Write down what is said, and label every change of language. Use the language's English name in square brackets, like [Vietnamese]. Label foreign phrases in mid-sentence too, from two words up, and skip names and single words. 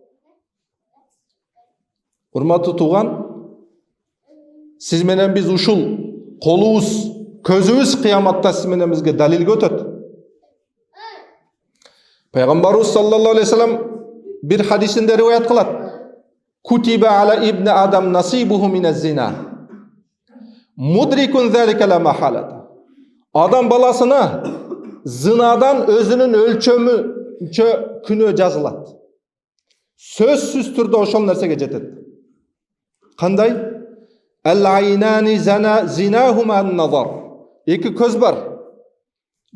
[Kyrgyz] Урматтуу тууган, сиз менен биз ушул колубуз, көзүбүз кыяматта сиз менен бизге далилге өтөт. Пайгамбарыбыз [Arabic] صلى الله عليه وسلم [Kyrgyz] бир хадисинде риваят кылат. [Arabic] كتب على ابن آدم نصيبه من الزنا. مدرك ذلك لا محالة. [Kyrgyz] Адам баласына зынадан өзүнүн өлчөмүнчө күнөө жазылат. Сөзсүз түрдө ошол нерсеге жетет. Кандай? [Arabic] العينان زناهما النظر. [Kyrgyz] Эки көз бар.